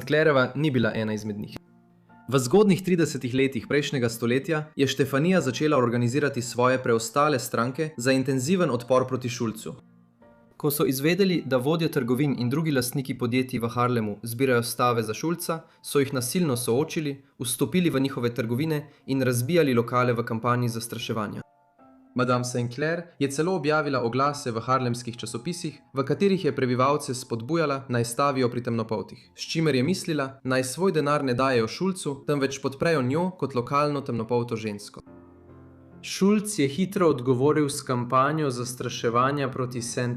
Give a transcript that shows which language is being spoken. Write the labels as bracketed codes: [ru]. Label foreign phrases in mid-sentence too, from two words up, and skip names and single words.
[sl] Clairjeva ni bila ena izmed njih. V zgodnjih 30 letih prejšnjega stoletja je Štefanija začela organizirati svoje preostale stranke za intenziven odpor proti Schultzu. Ko so izvedeli, da vodje trgovin in drugi lastniki podjetij v Harlemu zbirajo stave za Schultza, so jih nasilno soočili, vstopili v njihove trgovine in razbijali lokale v kampanji zastraševanja. Madame St. Clair je celo objavila oglase v harlemskih časopisih, v katerih je prebivalce spodbujala, naj stavijo pri temnopoltih, s čimer je mislila, naj svoj denar ne dajejo Schultzu, temveč podprejo njo kot lokalno temnopolto žensko. Schultz je hitro odgovoril s kampanjo zastraševanja proti St.